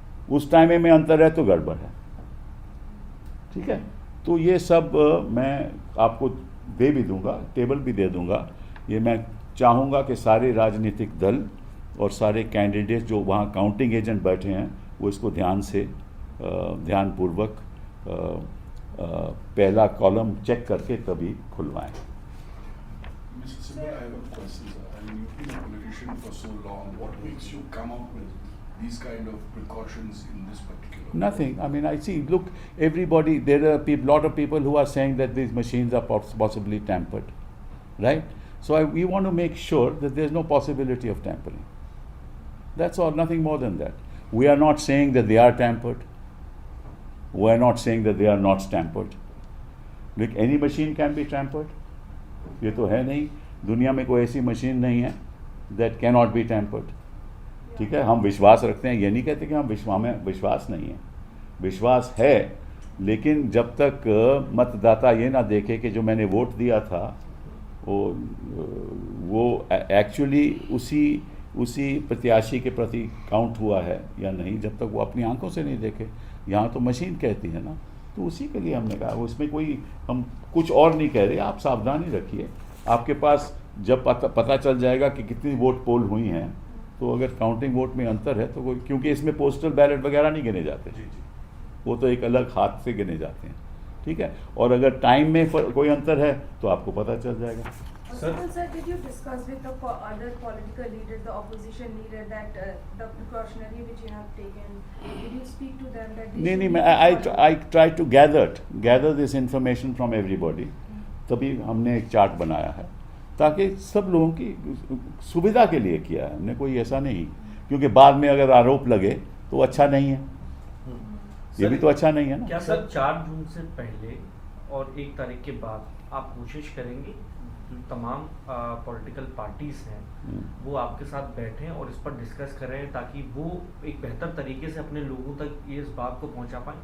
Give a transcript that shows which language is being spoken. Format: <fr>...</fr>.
<hi>उस टाइमिंग में अंतर है तो गड़बड़ है। ठीक है, तो ये सब मैं आपको दे भी दूंगा, टेबल भी दे दूंगा। ये मैं चाहूँगा कि सारे राजनीतिक दल और सारे कैंडिडेट जो वहाँ काउंटिंग एजेंट बैठे हैं वो इसको ध्यानपूर्वक पहला कॉलम चेक करके तभी खुलवाएं।</hi> <en>Well, I have a question, sir. I mean, you've been a politician for so long. What makes you come up with these kind of precautions in this particular? Nothing. I mean, I see. Look, everybody. There are a lot of people who are saying that these machines are possibly tampered, right? So we want to make sure that there's no possibility of tampering. That's all. Nothing more than that. We are not saying that they are tampered. We are not saying that they are not tampered. Like any machine can be tampered.</en> <hi>ये तो है नहीं. दुनिया में कोई ऐसी machine नहीं है</hi> <en>that cannot be tampered.</en> <hi>ठीक है, हम विश्वास रखते हैं. ये नहीं कहते कि हमें विश्वास नहीं है. विश्वास है, लेकिन जब तक मतदाता ये ना देखे कि जो मैंने वोट दिया था वो एक्चुअली उसी प्रत्याशी के प्रति काउंट हुआ है या नहीं, जब तक वो अपनी आंखों से नहीं देखे. यहाँ तो मशीन कहती है ना, तो उसी के लिए हमने कहा. उसमें कोई हम कुछ और नहीं कह रहे. आप सावधानी रखिए. आपके पास जब पता चल जाएगा कि कितनी वोट पोल हुई हैं, तो अगर काउंटिंग वोट में अंतर है तो कोई, क्योंकि इसमें पोस्टल बैलेट वगैरह नहीं गिने जाते, वो तो एक अलग हाथ से गिने जाते हैं. ठीक है, और अगर टाइम में कोई अंतर है तो आपको पता चल जाएगा.</hi> <en>Sir, did you discuss with the other political leaders, the opposition leader, that the precautionary which you have taken? Did you speak to them that?</en> <hi>नहीं,</hi> <en>I try to gather this information from everybody.</en> <hi>तभी हमने एक chart बनाया है, ताकि सब लोगों की सुविधा के लिए किया है. हमने कोई ऐसा नहीं, क्योंकि बाद में अगर आरोप लगे तो अच्छा नहीं है. ये भी तो अच्छा नहीं है ना. क्या सर 4 जून से पहले और 1 तारीख के बाद आप कोशिश करेंगे जो तमाम पॉलिटिकल पार्टीज हैं वो आपके साथ बैठें और इस पर डिस्कस करें, ताकि वो एक बेहतर तरीके से अपने लोगों तक इस बात को पहुंचा पाएं?</hi>